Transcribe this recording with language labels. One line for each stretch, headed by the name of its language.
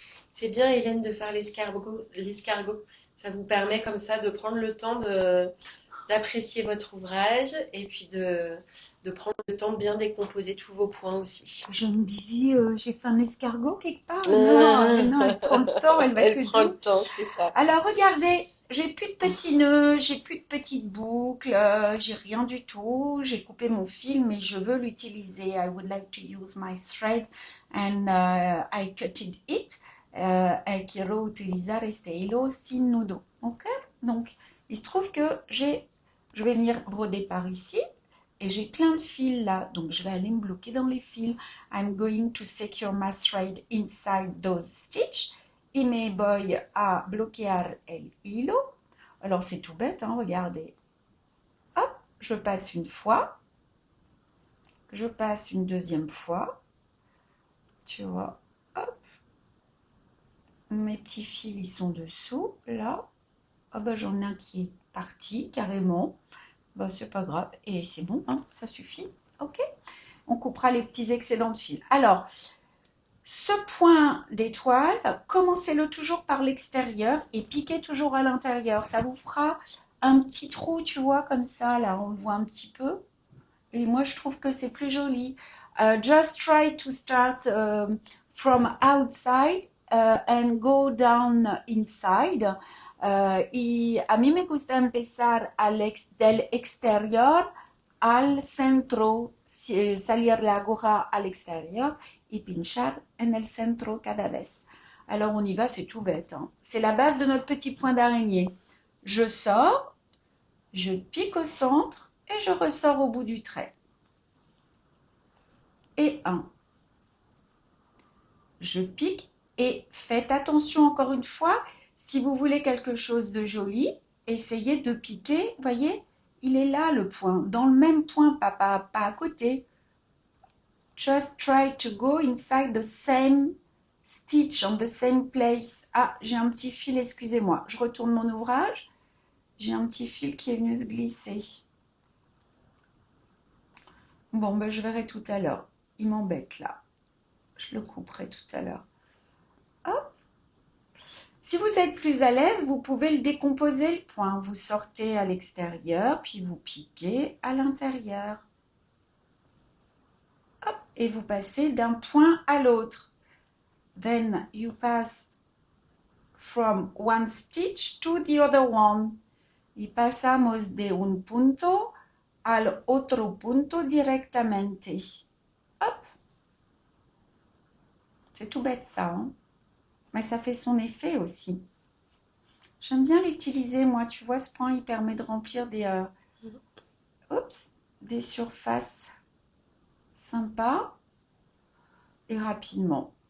French: C'est bien, Hélène, de faire l'escargot. Ça vous permet comme ça de prendre le temps d'apprécier votre ouvrage et puis de prendre le temps de bien décomposer tous vos points aussi. Je me disais, j'ai fait un escargot quelque part. Non, elle prend le temps, elle va Elle te prend dire. le temps, c'est ça. Alors, regardez, j'ai plus de petits nœuds, j'ai plus de petites boucles, j'ai rien du tout. J'ai coupé mon fil, mais je veux l'utiliser.
English: I would like to use my thread and I cutted it.
Spanish: E quiero utilizar este hilo sin nudo. Ok?
French: Donc, il se trouve que je vais venir broder par ici. Et j'ai plein de fils là, donc je vais aller me bloquer dans les fils.
English: I'm going to secure my thread inside those stitches.
Spanish: Y me voy a bloquear el hilo.
French: Alors c'est tout bête, hein, regardez. Hop, je passe une fois. Je passe une deuxième fois. Tu vois, hop. Mes petits fils, ils sont dessous, là. Ah ben j'en ai un qui est parti, carrément. Ben, c'est pas grave. Et c'est bon, hein, ça suffit. Ok. On coupera les petits excédents de fil. Alors, ce point d'étoile, commencez-le toujours par l'extérieur et piquez toujours à l'intérieur. Ça vous fera un petit trou, tu vois, comme ça, là, on le voit un petit peu. Et moi, je trouve que c'est plus joli.
English: Just try to start from outside and go down inside.
Spanish: Y a mí me gusta empezar del exterior al centro, salir la aguja al exterior y pinchar en el centro cada vez.
French: Alors on y va, c'est tout bête, hein. C'est la base de notre petit point d'araignée. Je sors, je pique au centre et je ressors au bout du trait. Et un. Je pique et faites attention encore une fois. Si vous voulez quelque chose de joli, essayez de piquer. Vous voyez, il est là le point, dans le même point, pas à côté.
English: Just try to go inside the same stitch, on the same place.
French: Ah, j'ai un petit fil, excusez-moi. Je retourne mon ouvrage. J'ai un petit fil qui est venu se glisser. Bon, ben, je verrai tout à l'heure. Il m'embête là. Je le couperai tout à l'heure. Hop. Si vous êtes plus à l'aise, vous pouvez le décomposer le point. Vous sortez à l'extérieur, puis vous piquez à l'intérieur. Hop, et vous passez d'un point à l'autre.
English: Then you pass from one stitch to the other one.
Spanish: Y pasamos de un punto al otro punto directamente.
French: Hop. C'est tout bête ça, hein? Mais ça fait son effet aussi. J'aime bien l'utiliser, moi. Tu vois, ce point, il permet de remplir des surfaces sympas et rapidement.